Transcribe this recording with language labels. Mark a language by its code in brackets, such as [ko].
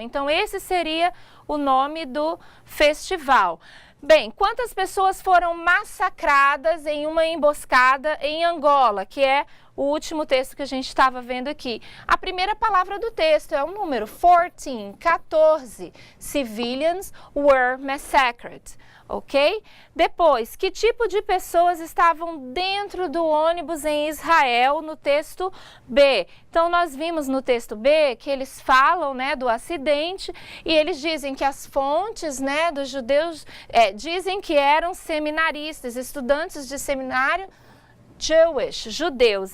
[pt] Então, esse seria o nome do festival. Bem, quantas pessoas foram massacradas em uma emboscada em Angola, que é o último texto que a gente estava vendo aqui. A primeira palavra do texto é o número 14. [en] Civilians were massacred. Ok? [pt] Depois, que tipo de pessoas estavam dentro do ônibus em Israel no texto B? Então, nós vimos no texto B que eles falam, né, do acidente e eles dizem que as fontes, né, dos judeus dizem que eram seminaristas, estudantes de seminário, [en] Jewish, [pt] judeus.